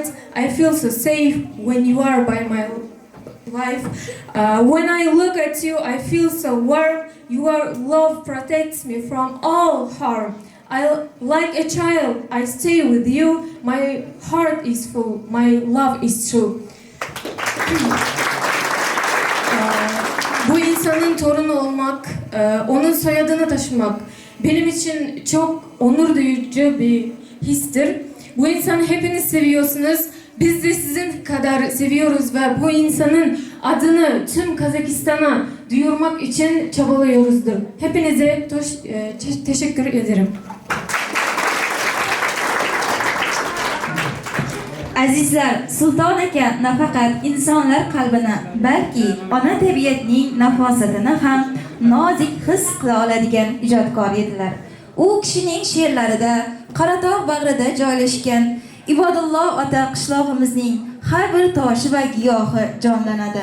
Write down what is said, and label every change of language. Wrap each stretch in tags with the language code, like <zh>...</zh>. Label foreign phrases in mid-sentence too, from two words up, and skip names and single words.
<en>I feel so safe when you are by my life. When I look at you, I feel so warm. Your love protects me from all harm. Like a child, I stay with you. My heart is full, my love is true.</en> <tr>Bu insanın torunu olmak, onun soyadını taşımak benim için çok onur duyucu bir histir. Bu insanı hepiniz seviyorsunuz. Biz de sizin kadar seviyoruz ve bu insanın adını tüm Kazakistan'a duyurmak için çabalıyoruzdur. Hepinize teşekkür ederim.</tr> <uz>Azizlar, Sulton aka nafaqat insonlar qalbini, balki ona tabiatning nafosatini ham nozik his qila oladigan ijodkor edilar. U kishining she'rlarida Qoratog' bag'rida joylashgan Ibodullo ota qishlog'imizning har bir toshi va giyohi jonlanadi.</uz>